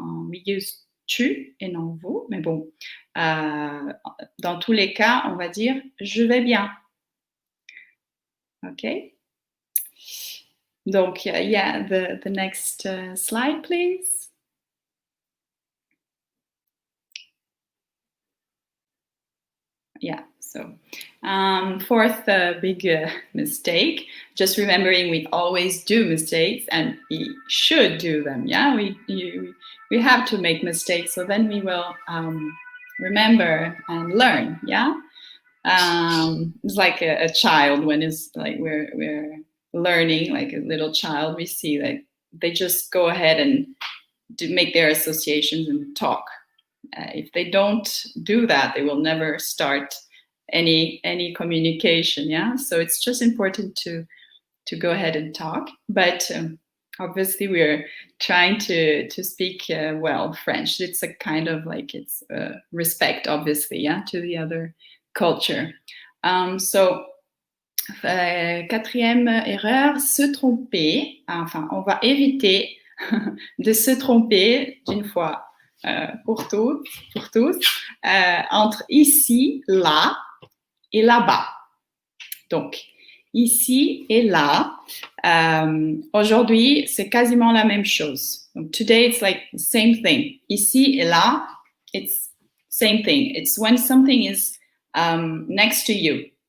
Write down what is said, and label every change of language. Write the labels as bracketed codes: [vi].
[en] We use [fr] tu et non vous, mais bon, dans tous les cas, on va dire je vais bien. Ok. [en] Donc, yeah, the next slide, please. Yeah. So, fourth big mistake, just remembering we always do mistakes and we should do them. Yeah, we have to make mistakes, so then we will remember and learn. Yeah, it's like a child when it's like we're learning, like a little child. We see like they just go ahead and make their associations and talk. If they don't do that, they will never start any communication. Yeah, so it's just important to go ahead and talk, but obviously we're trying to speak well French. It's a kind of like it's respect, obviously, yeah, to the other culture. [fr] So quatrième erreur, se tromper. Enfin, on va éviter de se tromper d'une fois pour tous entre ici, là et là-bas. Donc, ici et là, aujourd'hui, c'est quasiment la même chose. [en] Donc, today, it's like the same thing. [fr] Ici et là, [en] it's same thing. It's when something is next to you.